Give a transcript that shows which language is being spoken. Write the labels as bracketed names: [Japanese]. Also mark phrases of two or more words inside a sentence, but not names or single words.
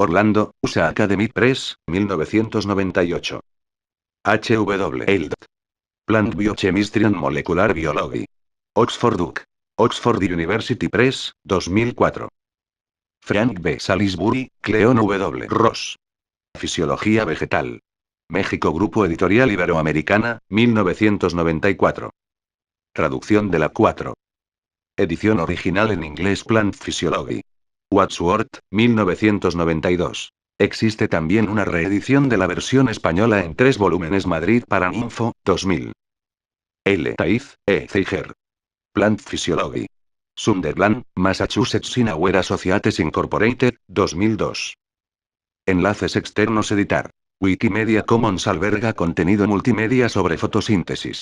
[Spanish] Orlando, USA Academy Press, 1998. HW. Plant Biochemistry and Molecular Biology. Oxford UC. Oxford University Press, 2004. Frank B. Salisbury, Cleon W. Ross. Fisiología vegetal. México Grupo Editorial Iberoamericana, 1994. Traducción de la 4. Edición original en inglés Plant Physiology. Wadsworth, 1992. Existe también una reedición de la versión española en 3 volúmenes Madrid Paraninfo, 2000. L. Taiz, E. Zeiger. Plant Physiology. Sunderland, Massachusetts Sinaware Associates Incorporated, 2002. Enlaces externos editar. Wikimedia Commons alberga contenido multimedia sobre fotosíntesis.